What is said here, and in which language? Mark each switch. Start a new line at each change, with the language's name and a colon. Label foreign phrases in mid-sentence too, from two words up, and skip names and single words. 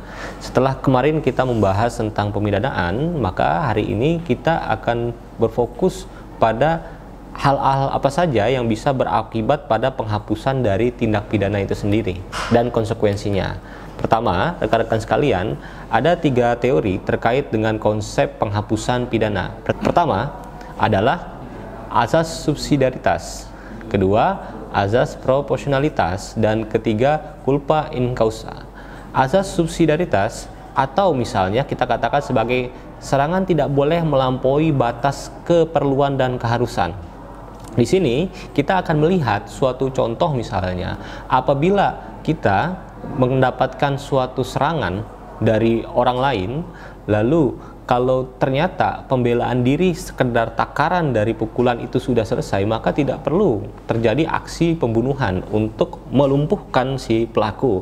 Indonesian: Setelah kemarin kita membahas tentang pemidanaan, maka hari ini kita akan berfokus pada hal-hal apa saja yang bisa berakibat pada penghapusan dari tindak pidana itu sendiri dan konsekuensinya. Pertama, rekan-rekan sekalian, ada 3 teori terkait dengan konsep penghapusan pidana. Pertama adalah azas subsidiaritas, kedua azas proporsionalitas, dan ketiga
Latin: culpa in causa.
Indonesian: Azas subsidiaritas, atau misalnya kita katakan sebagai serangan tidak boleh melampaui batas keperluan dan keharusan. Di sini kita akan melihat suatu contoh, misalnya apabila kita mendapatkan suatu serangan dari orang lain, lalu kalau ternyata pembelaan diri sekedar takaran dari pukulan itu sudah selesai, maka tidak perlu terjadi aksi pembunuhan untuk melumpuhkan si pelaku.